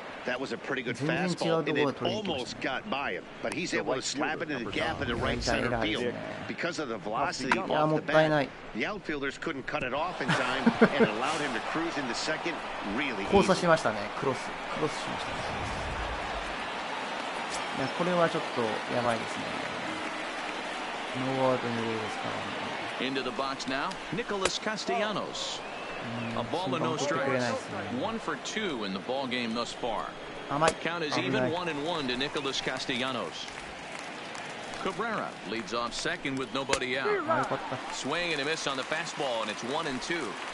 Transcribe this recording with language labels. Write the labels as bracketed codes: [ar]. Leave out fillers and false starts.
[en] That was a pretty good fastball, and it almost got by him. But he's able to slap it in the gap in the right center field. Because of the velocity off the bat, the outfielders couldn't cut it off in time and allowed him to cruise into second really easily. [ja] 交差しましたね。クロスしましたね。いや、これはちょっとやばいですね。ノーアウト2塁ですからね。 [en] Into the box now, Nicholas Castellanos. A ball and no strikes. 1 for 2 in the ball game thus far. Count is even 1-1 to Nicholas Castellanos. Cabrera leads off second with nobody out. Swing and a miss on the fastball, and it's 1-2.